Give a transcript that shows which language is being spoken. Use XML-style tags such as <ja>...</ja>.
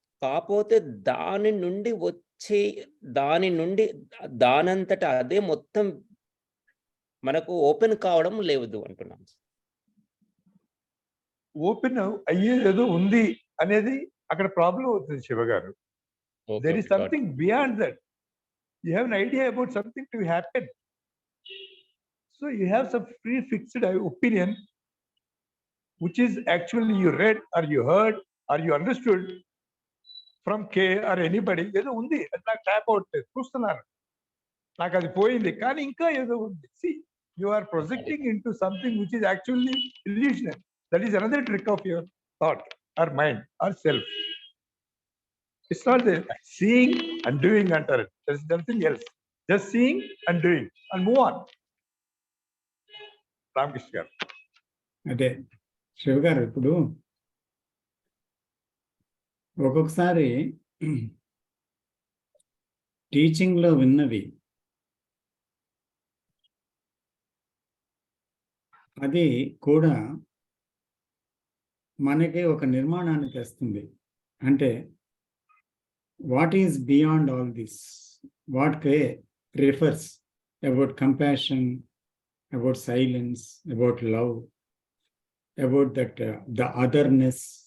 <te>కాకపోతే దాని నుండి దానంతట అదే మొత్తం మనకు ఓపెన్ కావడం లేదు అంటున్నాం. ఓపెన్ అయ్యేదో ఉంది అనేది అక్కడ ప్రాబ్లం అవుతుంది శివ గారు.</te> <en>There is something beyond that. You have an idea about something to happen. So you have some pre-fixed opinion, which is actually you read or you heard or you understood from K or anybody.</en> <te>ఏదో ఉంది, అది నాకు tap అవుట్లేదు, చూస్తున్నాను, నాకు అది పోయింది, కానీ ఇంకా ఏదో ఉంది.</te> <en>See, you are projecting into something which is actually illusionary. That is another trick of your thought or mind or self. It's not the seeing and doing under it. There's nothing else. Just seeing and doing and move on.</en> <te>Ramakrishna garu. అదే శివ గారు, ఇప్పుడు ఒక్కొక్కసారి టీచింగ్లో విన్నవి అది కూడా మనకి ఒక నిర్మాణాన్ని తెస్తుంది. అంటే</te> <en>what is beyond all this, what K refers about compassion, about silence, about love, about that the otherness,</en>